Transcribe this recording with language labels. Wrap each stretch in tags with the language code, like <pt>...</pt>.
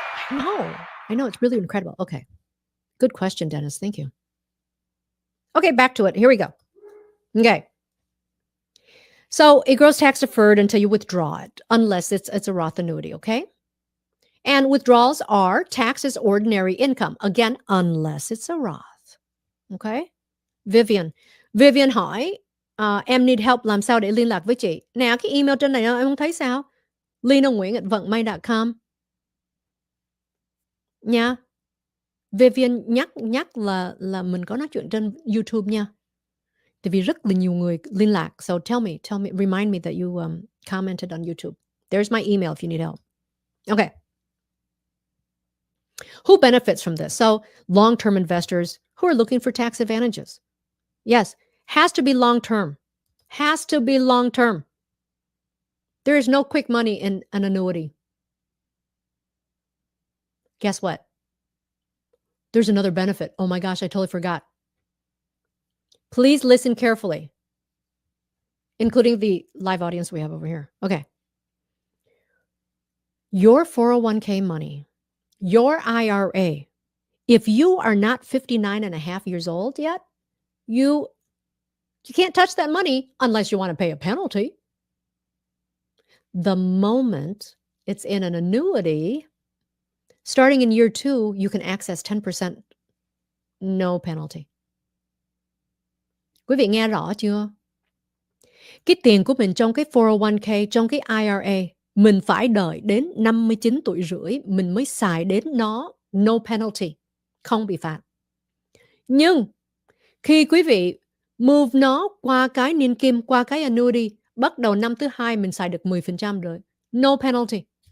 <en>I know. It's really incredible. Okay. Good question, Dennis. Thank you. Okay, back to it. Here we go. Okay. So it grows tax deferred until you withdraw it, unless it's a Roth annuity, okay? And withdrawals are taxed as ordinary income. Again, unless it's a Roth. Okay?</en> <vi>Vivian hỏi, em</vi> <en>need help</en> <vi>làm sao để liên lạc với chị? Nè, cái email trên này em không thấy sao? linanguyen@vận may.com nha. Vivian nhắc là mình có nói chuyện trên YouTube nha. Tại vì rất là nhiều người liên lạc.</vi> <en>So tell me, remind me that you commented on YouTube. There's my email if you need help. Okay. Who benefits from this? So long-term investors who are looking for tax advantages. Yes, has to be long-term. Has to be long-term. There is no quick money in an annuity. Guess what? There's another benefit. Oh my gosh, I totally forgot. Please listen carefully, including the live audience we have over here. Okay. Your 401k money, your IRA, if you are not 59 and a half years old yet, you can't touch that money unless you want to pay a penalty. The moment it's in an annuity, starting in year 2, you can access 10%, no penalty.</en> <vi>Quý vị nghe rõ chưa? Cái tiền của mình trong cái 401k, trong cái IRA, mình phải đợi đến 59 tuổi rưỡi mình mới xài đến nó,</vi> <en>no penalty,</en> <vi>không bị phạt. Nhưng khi quý vị move nó qua cái niên kim, qua cái annuity, bắt đầu năm thứ 2 mình xài được 10% rồi,</vi> <en>no penalty.</en>